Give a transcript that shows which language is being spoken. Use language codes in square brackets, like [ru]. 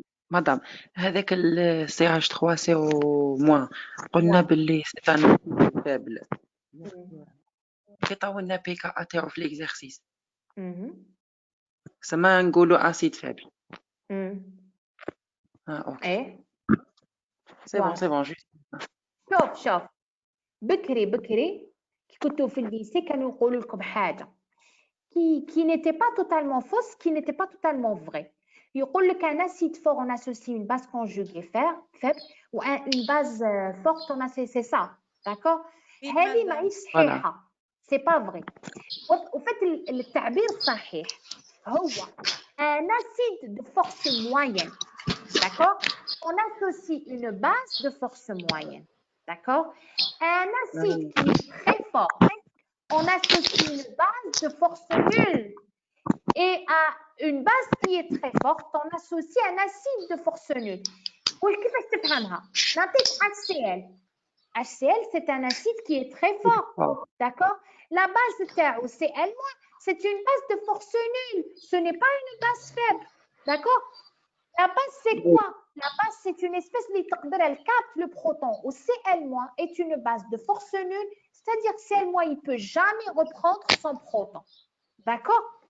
[ar] مدام هذاك ال CH3CO- قلنا باللي سي ان فابل كيعطيو لنا بي كا تاعو في ليكزارسيس سما نقولوا اسيد فابل [fr] اوكي سي بون جوست [ar] شوف بكري كي كنتو في الليسي كانوا يقولوا لكم حاجه [fr] qui n'était pas totalement fausse, qui n'était pas totalement vraie. [ar] يقول لك [fr] un acide fort, on associe une base conjuguée faible ou une base forte, on associe, c'est ça, d'accord? [ar] هذه ماهيش صحيحة, [fr] c'est pas vrai. [ar] وفات التعبير الصحيح هو [fr] un acide de force moyenne, d'accord? On associe une base de force moyenne, d'accord? Un acide qui est très fort, on associe une base de force nulle. Et à une base qui est très forte, on associe un acide de force nulle. [ar] وكيفاش تفهمها؟ نعطيك HCl. [fr] HCl, c'est un acide qui est très fort, d'accord? La base تاعو Cl-, c'est une base de force nulle. Ce n'est pas une base faible, d'accord? La base, c'est quoi? La base, c'est une espèce qui capte le proton. Ou Cl- est une base de force nulle, c'est-à-dire que Cl- il ne peut jamais reprendre son proton, d'accord?